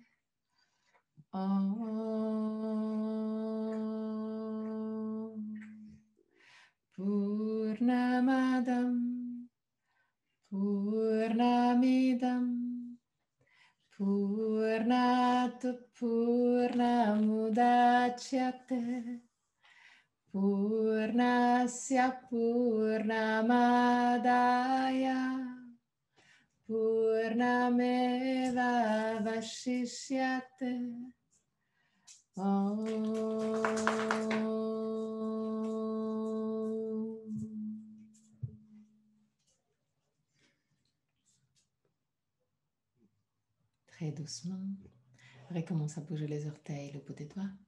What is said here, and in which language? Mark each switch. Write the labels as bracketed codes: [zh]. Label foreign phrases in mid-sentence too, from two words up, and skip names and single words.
[sa] Om Purnamadam Purnamidam Purnat Purnamudachyate Purnasya Purnamadaya Purnameva Vashishyate [fr] Très doucement, recommence à bouger les orteils, le bout des doigts.